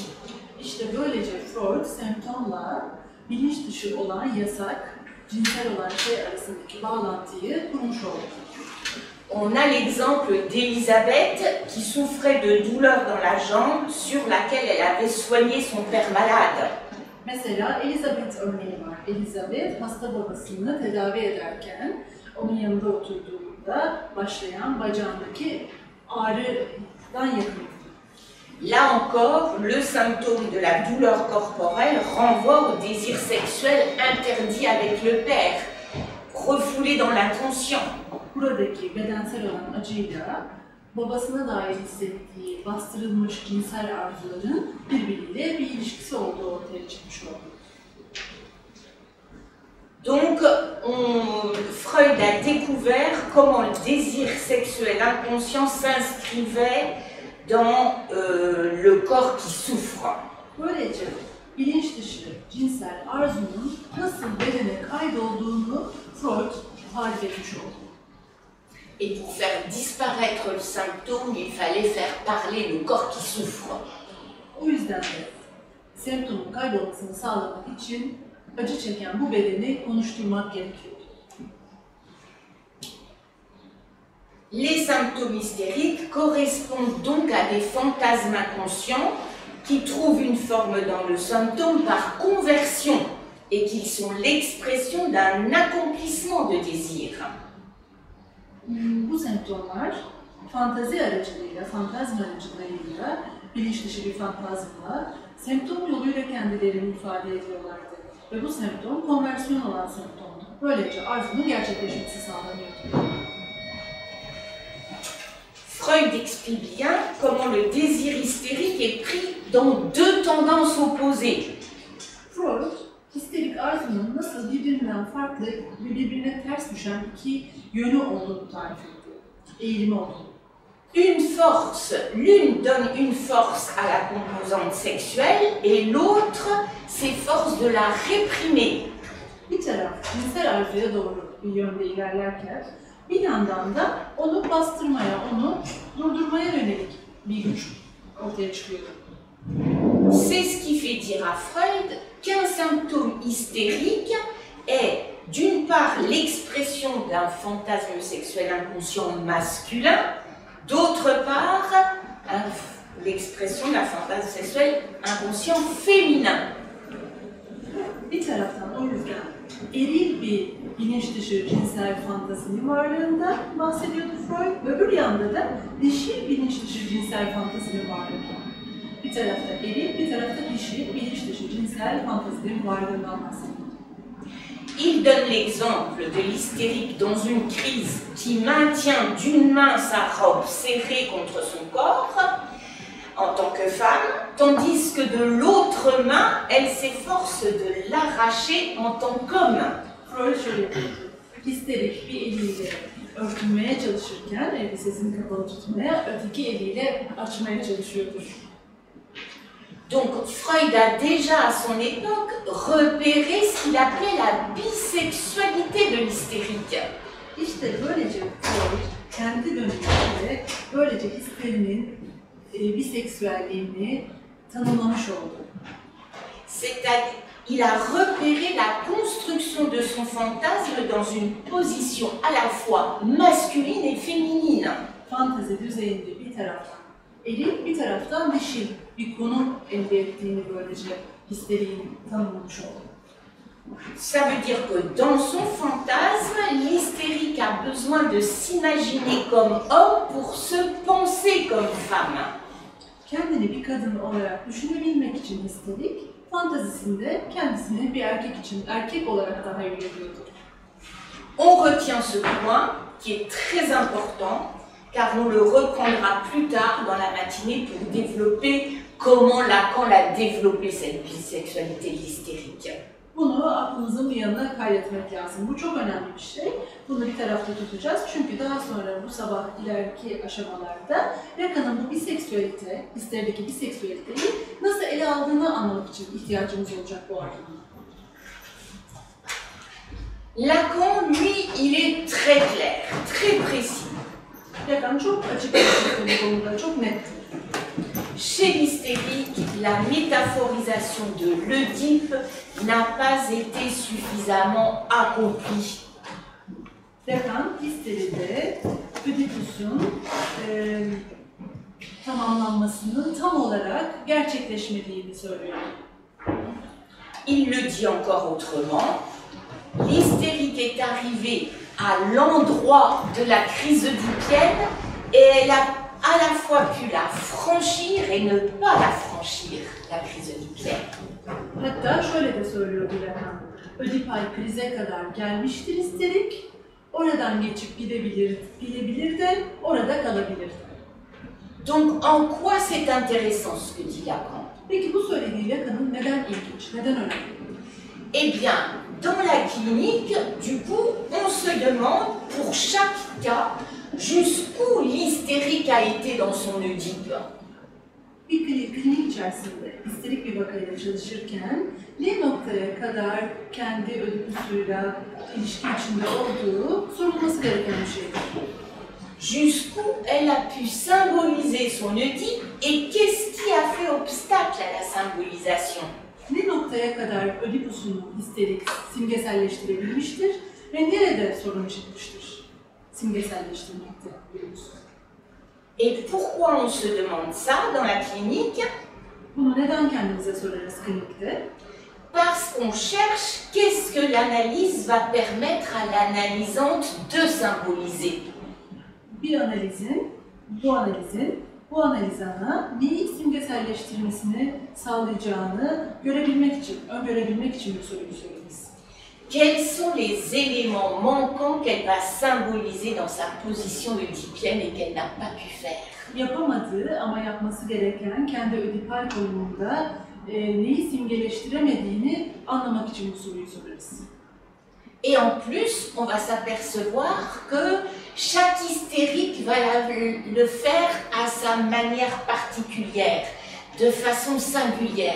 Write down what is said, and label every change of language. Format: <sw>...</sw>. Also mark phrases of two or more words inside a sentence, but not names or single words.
<tr>İşte böylece Freud semptomla bilinç dışı olan yasak, cinsel olan şey arasındaki bağlantıyı kurmuş oldu.</tr> <fr>On a l'exemple d'Elisabeth qui souffrait de douleurs dans la jambe sur laquelle elle avait soigné son père malade.</fr> <tr>Mesela Elizabeth örneği var. Elizabeth hasta babasını tedavi ederken onun yanında oturduğunda başlayan bacağındaki ağrıdan yakındı.</tr> <fr>Là encore, le symptôme de la douleur corporelle renvoie au désir sexuel interdit avec le père, refoulé dans l'inconscient.</fr> <tr>Buradaki bedensel olan acıyla babasına dair hissettiği bastırılmış cinsel arzuların birbiriyle bir ilişkisi olduğu ortaya çıkmış oldu.</tr> <fr>Donc, Freud a découvert comment le désir sexuel inconscient s'inscrivait dans le corps qui souffre.</fr> <tr>Böylece bilinç dışı cinsel arzunun nasıl bedene kaydolduğunu Freud tarif etmiş oldu.</tr> <fr>Et pour faire disparaître le symptôme, il fallait faire parler le corps qui souffre.</fr> <tr>O yüzden de semptomun kaybolmasını sağlamak için acı çeken bu bedeni konuşturmak gerekiyordu.</tr> <fr>Les symptômes hystériques correspondent donc à des fantasmes inconscients qui trouvent une forme dans le symptôme par conversion et qui sont l'expression d'un accomplissement de désir.</fr> <tr>Bu semptomlar fantazi aracılığıyla, fantazma aracılığıyla, bilinç dışı bir fantazmla semptom yoluyla kendilerini ifade ediyorlardı. Ve bu semptom konversiyon olan semptomdu. Böylece arzunun gerçekleşmesi sağlanıyordu.</tr> <fr>Freud explique bien comment le désir hystérique est pris dans deux tendances opposées.</fr> <tr>Freud, histerik arzunun nasıl birbirinden farklı ve birbirine ters düşen iki yönü olduğunu tarif etti. Eğilimi olduğunu.</tr> <fr>L'une donne une force à la composante sexuelle et l'autre s'efforce de la réprimer.</fr> <tr>Bir taraf cinsel arzuya doğru bir yönde ilerlerken bir yandan da onu bastırmaya, onu durdurmaya yönelik bir güç ortaya çıkıyor.</tr> <fr>C'est ce qui fait dire à Freud qu'un symptôme hystérique est d'une part l'expression d'un fantasme sexuel inconscient masculin, d'autre part l'expression d'un fantasme sexuel inconscient féminin.</fr> <tr>Bir taraftan o yüzden eril bir bilinç dışı cinsel fantazinin varlığından bahsediyordu Freud, öbür yanda da dişil bilinç dışı cinsel fantazinin varlığından. Bir tarafta eril, bir tarafta dişil bilinç dışı cinsel fantazinin varlığından bahsediyordu.</tr> <fr>Il donne l'exemple de l'hystérique dans une crise qui maintient d'une main sa robe serrée contre son corps en tant que femme, tandis que de l'autre main, elle s'efforce de l'arracher en tant qu'homme.</fr> <tr>Freud şöyle diyor, histerik bir eliyle örtünmeye çalışırken elbisesini kapalı tutmaya, öteki eliyle açmaya çalışıyordur.</tr> <fr>Donc Freud a déjà à son époque repéré ce qu'il appelait la bisexualité de l'hystérique.</fr> <tr>İşte böylece Freud kendi döneminde böylece histerinin biseksüelliğini tanımlamış oldu.</tr> <fr>C'est-à-dire, il a repéré la construction de son fantasme dans une position à la fois masculine et féminine.</fr> <tr>Fantazi düzeyinde bir taraftan eril, bir taraftan dişil bir konu elde ettiğini böylece histeriğin tanımlamış oldu.</tr> <fr>Ça veut dire que dans son fantasme, l'hystérique a besoin de s'imaginer comme homme pour se penser comme femme.</fr> <tr>Kendini bir kadın olarak düşünebilmek için histerik, fantazisinde kendisini bir erkek için erkek olarak daha iyi görüyordu.</tr> <fr>On retient ce point qui est très important, car on le reprendra plus tard dans la matinée pour développer comment Lacan a développé cette bisexualité hystérique.</fr> <tr>Bunu aklımızın bir yanına kaydetmek lazım. Bu çok önemli bir şey. Bunu bir tarafta tutacağız. Çünkü daha sonra bu sabah ileriki aşamalarda Lacan'ın bu biseksüelite, histerideki biseksüeliteyi nasıl ele aldığını anlamak için ihtiyacımız olacak bu arada.</tr> <fr>Lacan, lui, il est très clair, très précis.</fr> <tr>Lacan çok açık bir konuda, çok net.</tr> <fr>Chez l'hystérique, la métaphorisation de l'Œdipe n'a pas été suffisamment accomplie.</fr> <tr>Lacan, histeride Ödipus'un tamamlanmasının tam olarak gerçekleşmediğini söylüyor.</tr> <fr>Il le dit encore autrement, l'hystérique est arrivée à l'endroit de la crise oedipienne et elle a à la fois pu la franchir et ne pas la franchir, la crise oedipienne.</fr> <tr>Hatta şöyle de söylüyordu Lacan, Ödipal krize kadar gelmiştir histerik, oradan geçip gidebilir de orada kalabilir.</tr> <fr>Donc en quoi c'est intéressant ce que dit Lacan?</fr> <tr>Peki bu söylediği Lacan'ın neden ilginç, neden önemli?</tr> <fr>Eh bien, dans la clinique, du coup, on se demande pour chaque cas jusqu'où l'hystérique a été dans son Oedipe.</fr> <tr>Bir klinik içerisinde histerik bir vakayla çalışırken ne noktaya kadar kendi Ödipus'uyla ilişki içinde olduğu sorulması gereken bir şeydir.</tr> <fr>Jusqu'où elle a pu symboliser son Oedipe et qu'est-ce qui a fait obstacle à la symbolisation?</fr> <tr>Ne noktaya kadar Ödipus'un histerik simgeselleştirebilmiştir ve nerede sorun çıkmıştır simgeselleştirmekte Ödipus'u.</tr> <fr>Et pourquoi on se demande ça dans la clinique?</fr> <tr>Bunu neden kendimize sorarız klinikte?</tr> <fr>Parce qu'on cherche qu'est-ce que l'analyse va permettre à l'analysante de symboliser.</fr> <tr>Bir analizin, bu analizana neyi simgeselleştirmesini sağlayacağını görebilmek için, öngörebilmek için bu soruyu sorarız.</tr> <fr>quels sont les éléments manquants qu'elle va symboliser dans sa position oedipienne et qu'elle n'a pas pu faire.</fr> <tr>Yapamadığı ama yapması gereken kendi ödipal konumunda neyi simgeleştiremediğini anlamak için bu soruyu sorarız.</tr> <fr>Et en plus, on va s'apercevoir que chaque hystérique va le faire à sa manière particulière, de façon singulière.</fr>